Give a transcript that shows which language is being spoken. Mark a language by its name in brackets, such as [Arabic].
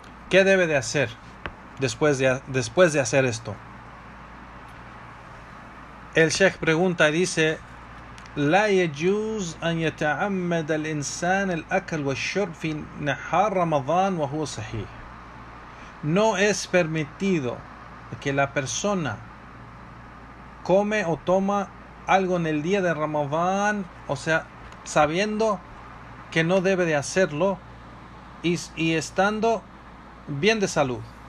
[Spanish] ¿Qué debe de hacer después de hacer esto? El Sheikh pregunta y dice: [Arabic] لا يجوز أن يتعمد الإنسان الأكل والشرب في نهار رمضان وهو صحيح. [Spanish] No es permitido que la persona come o toma algo en el día de Ramadán, o sea, sabiendo que no debe de hacerlo y estando bien de salud.